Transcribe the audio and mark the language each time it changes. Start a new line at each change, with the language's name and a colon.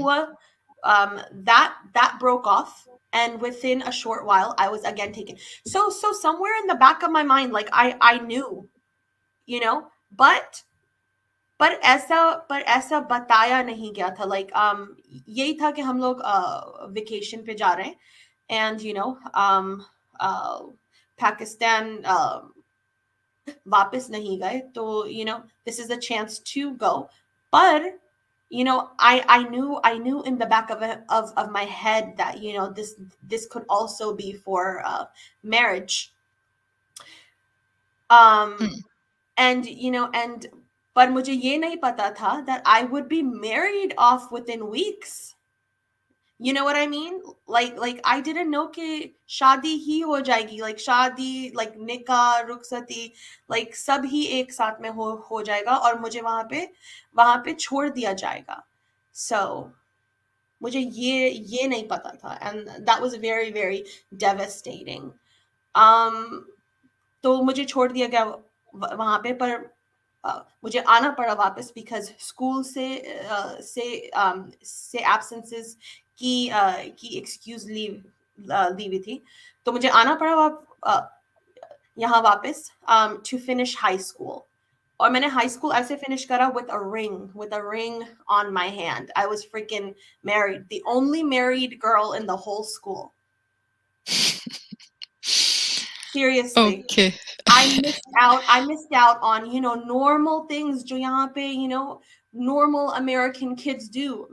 English: हुआ, that broke off, and within a short while I was again taken. So somewhere in the back of my mind, like I knew, you know,
Hindi: पर ऐसा बताया नहीं गया था. Like यही था कि हम लोग vacation पे जा रहे हैं, and you know, uh Pakistan, वापस नहीं गए.
English: तो you know, this is a chance to go. But you know, I knew in the back of my head that, you know, this could also be for marriage. Hmm. um and you know, and
Hindi: पर मुझे ये नहीं पता था
English: that I would be married off within weeks. You know what I mean? Like I didn't know
Hindi: कि शादी ही हो जाएगी. Like शादी, like निकाह, रुखसती, like सब ही एक साथ में हो जाएगा, और मुझे वहां पे छोड़ दिया जाएगा.
English: So
Hindi: मुझे ये नहीं पता था,
English: and that was very, very devastating.
Hindi: um तो मुझे छोड़ दिया गया वहां पे. पर मुझे आना पड़ा वापस, बिकॉज स्कूल से एब्सेंसेस की एक्सक्यूज ली हुई थी. तो मुझे आना पड़ा यहाँ वापस टू फिनिश हाई स्कूल. और मैंने हाई स्कूल ऐसे फिनिश करा
English: with a ring on my hand. I was freaking married, the only married girl in the whole school. Seriously. Okay. I missed out on, you know, normal things
Hindi: जो यहाँ पे,
English: you know, normal American kids do.